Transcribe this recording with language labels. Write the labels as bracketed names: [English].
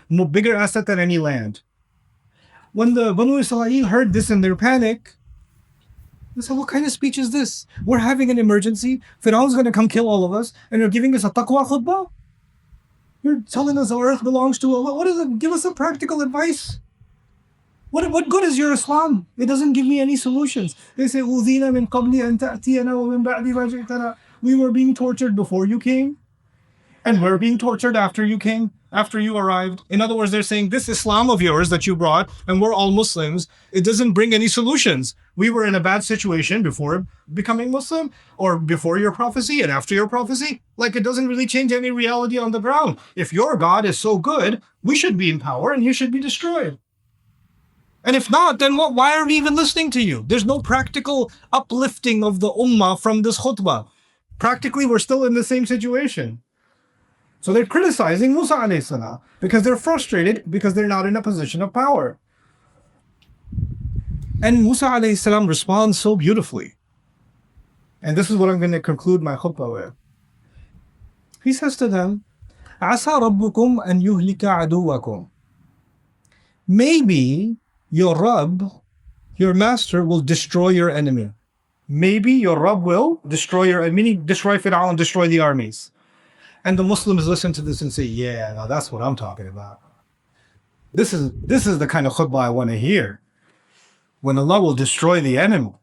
[English] No bigger asset than any land. When the Banu Israel heard this in their panic, they said, what kind of speech is this? We're having an emergency. Pharaoh's going to come kill all of us. And you're giving us a taqwa khutbah? You're telling us the earth belongs to Allah. What is it? Give us some practical advice. What good is your Islam? It doesn't give me any solutions. They say, [Arabic] أُوذِينَا مِن قَبْلِ أَن تَأْتِيَنَا وَمِن بَعْدِ مَا جِئْتَنَا. [English] We were being tortured before you came. And we're being tortured after you came, after you arrived. In other words, they're saying, this Islam of yours that you brought, and we're all Muslims, it doesn't bring any solutions. We were in a bad situation before becoming Muslim, or before your prophecy and after your prophecy. Like, it doesn't really change any reality on the ground. If your God is so good, we should be in power and you should be destroyed. And if not, then what? Why are we even listening to you? There's no practical uplifting of the ummah from this khutbah. Practically, we're still in the same situation. So they're criticizing Musa alayhi salam because they're frustrated because they're not in a position of power. And Musa alayhi salam responds so beautifully. And this is what I'm going to conclude my khutbah with. He says to them, [Arabic] عَسَى رَبُّكُمْ أَن يُهْلِكَ عَدُوَّكُمْ. [English] Maybe your Rabb, your master, will destroy your enemy. Maybe your Rabb will destroy your enemy, meaning destroy Pharaoh and destroy the armies. And the Muslims listen to this and say, yeah, now that's what I'm talking about. This is the kind of khutbah I want to hear. When Allah will destroy the enemy.